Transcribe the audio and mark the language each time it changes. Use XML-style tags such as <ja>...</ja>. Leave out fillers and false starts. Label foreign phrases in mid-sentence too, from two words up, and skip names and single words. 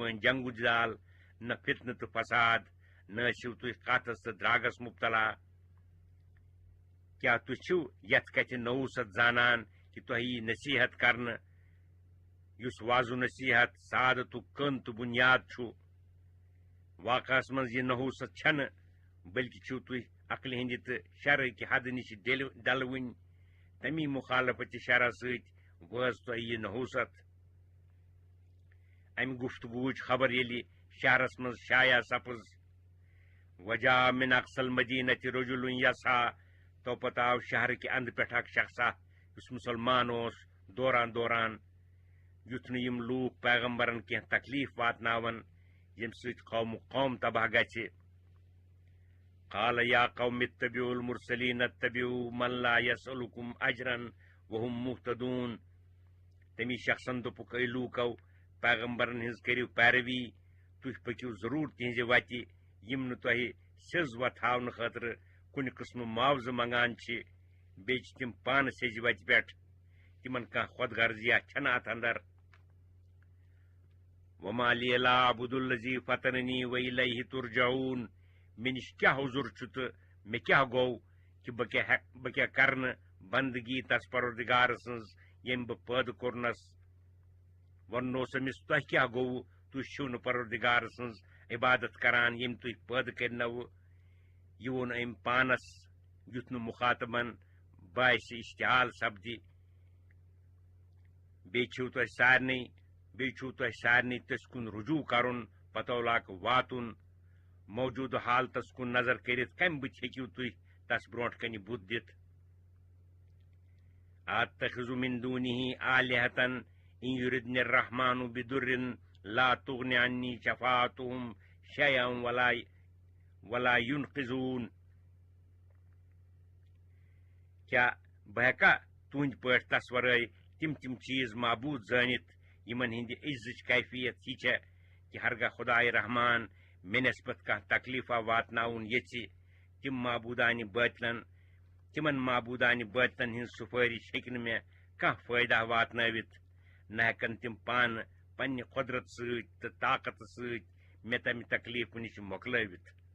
<ks>ؤنۍ جنگو جدال نہ فتنہٕ تہٕ فساد نہ ٲسِو تُہۍ قحطس تہٕ درٛاگس مبتلا کیٛاہ تُہۍ چھِو یتھ کتھِ نوٗست زانان کہ تۄہہِ یی نصیحت کرنہٕ یُس واضح نصیحت سعادتُک کٔن تہٕ بُنیاد چھُ واقعس منٛز یہِ نحوٗست چھنہٕ بلکہ چھِو تُہۍ عقلہِ ہٕنٛدِ تہٕ شرٕکہِ حدٕ نِش ڈلوٕنۍ تمی مخالفت شرح سۭتۍ وٲژ تۄہہِ یہِ نحوٗست امہِ گفتگوٗچ خبر ییٚلہِ شہرس منٛز شایع سپٕز</ks> <ar>وجا من اقصى المدینة رجل یسعى</ar> <ks>توپتہٕ آو شہرٕکہِ انٛدٕ پٮ۪ٹھ اکھ شخصا یُس مُسلمان اوس دوران دوران یُتھ نہٕ یِم لوٗکھ پیغمبرن کینٛہہ تکلیٖف واتناون ییٚمہِ سۭتۍ قوم تباہ گژھِ</ks> <ar>قال یا قوم اتبعوا المرسلین اتبعوا من لا يسألكم اجرا وهم مهتدون</ar> <ks>تمی شخصن دوٚپُکھ اے لوٗکو پیغمبرن ہٕنٛز کٔرِو پیروی تُہۍ پٔکِو ضروٗر تِہنٛزِ وتہِ یِم نہٕ تۄہہِ سیٚز وتھ ہاونہٕ خٲطرٕ کُنہِ قٕسمہٕ معاوضہٕ منگان چھِ بیٚیہِ چھِ تِم پانہٕ سیٚزِ وتہِ پٮ۪ٹھ تِمن کانٛہہ خۄد غرضیہ چھنہٕ اتھ اندر</ks> <ar>وما لی لا اعبد الذی فطرنی وإلیہ ترجعون</ar> <ks>مےٚ نِش کیٛاہ عذر چھُ تہٕ مےٚ کیٛاہ گوٚو کہِ بہٕ کیٛاہ کرنہٕ بندگی تس پروردگار سٕنٛز ییٚمۍ بہٕ پٲدٕ کوٚرنس وننوس أمِس تۄہہِ کیٛاہ گوٚوٕ تُہۍ چھِو نہٕ پروردگار سٕنٛز عبادت کران ییٚمۍ تُہۍ پٲدٕ کٔرنوٕ یہِ ووٚن أمۍ پانس یُتھ نہٕ مُخاطبن باسہِ اشتعال سپدِ بیٚیہِ چھُو تۄہہِ سارنٕے تٔسۍ کُن رجوع کرُن پتولاک واتُن موجوٗدٕ حالتس کُن نظر کٔرِتھ کمہِ بُتھِ ہیٚکِو تُہۍ تس برونٛٹھ کنہِ بُتھ دِتھ</ks> <ar>اتخذ من دونه آلهة إن يردني الرحمن بضر لا تغن عني شفاعتهم شيئا ولا ينقذون</ar> <ks>کیٛاہ بہٕ ہٮ۪کا تُہنٛدِ پٲٹھۍ تس ورٲے تِم چیٖز معبوٗد زٲنِتھ یِمن ہٕنٛدِ عزٕچ کیفیت یہِ چھےٚ کہِ ہرگاہ خۄداے رحمان مےٚ نٮ۪سبت کانٛہہ تکلیٖفا واتناوُن یژھِ تِمن معبوٗدانہِ بٲطلن ہٕنٛز سُفٲرِش ہیٚکہِ نہٕ مےٚ کانٛہہ فٲیدہ واتنٲوِتھ نہ ہٮ۪کن تِم پانہٕ پننہِ قۄدرت سۭتۍ تہٕ طاقتہٕ سۭتۍ مےٚ تمہِ تکلیٖفہٕ نِش مۄکلٲوِتھ</ks>